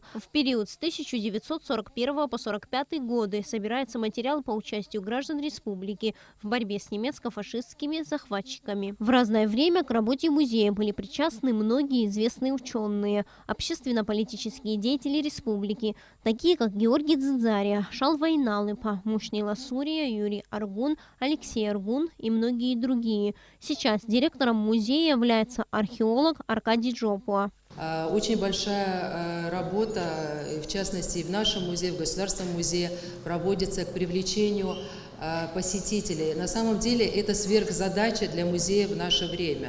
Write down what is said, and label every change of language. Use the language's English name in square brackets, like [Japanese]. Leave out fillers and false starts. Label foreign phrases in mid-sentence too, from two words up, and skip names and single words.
[Russian] В период с 1941 по 1945 годы собирается материал по участию граждан республики в борьбе с немецко-фашистскими захватчиками. В разное время к работе музея были причастны многие известные ученые, общественно-политические деятели республики, такие как Георгий Дзидзария, Шалвай Налыпа, Мушни Ласурия, Юрий Аргун, Алексей Аргун и многие другие. Сейчас директором музея является археолог Аркадий Джопуа. Очень большая работа, в частности, в нашем музее, в Государственном музее, проводится к привлечению посетителей. На самом деле это сверхзадача для музея в наше время.